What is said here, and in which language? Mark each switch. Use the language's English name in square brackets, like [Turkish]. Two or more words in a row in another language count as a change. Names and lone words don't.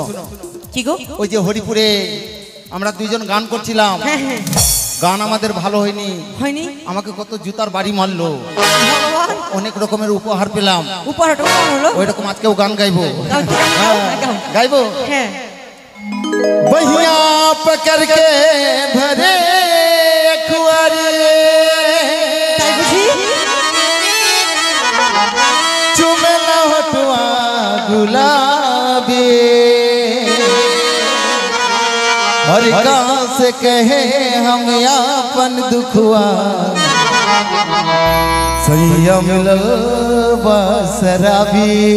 [Bangla] কি গো? ওই যে হরিপুরে আমরা দুইজন গান করছিলাম, হ্যাঁ হ্যাঁ, গান আমাদের ভালো হয়নি। হয়নি? আমাকে কত জুতার বাড়ি মারলো, ভগবান, অনেক রকমের উপহার পেলাম। উপহারটা কেমন হলো? ওই রকম আজকেও গান গাইবো। গাও, গাও, গাও। গাইবো? হ্যাঁ। [Bhojpuri] बहिया पकड़ के भरे अखबारी, [Bangla] তাই বুঝি? [Bhojpuri] चुमे न हटुआ गुलाबी, और कहाँ से कहे हम अपन दुखुआ, सैया मिलल बा शराबी।